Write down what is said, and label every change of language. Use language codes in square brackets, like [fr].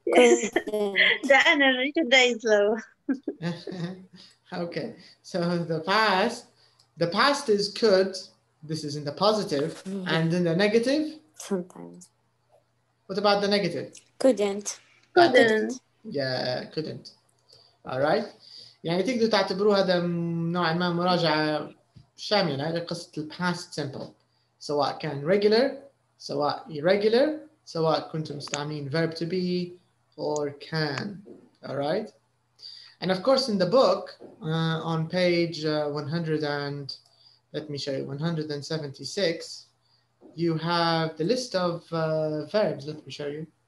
[en] The energy today is low. Okay, so the past is could. This is in the positive, and in the negative? Sometimes. What about the negative? Couldn't. Yeah, couldn't. All right. [ar] يعني تقدروا تعتبروه هذا نوعا ما مراجعة شاملة لقصة الباست simple سواء كان regular سواء irregular سواء كنتم مستعملين verb to be [en] or can. All right. And of course in the book on page 100 and let me show you 176 you have the list of verbs. Let me show you.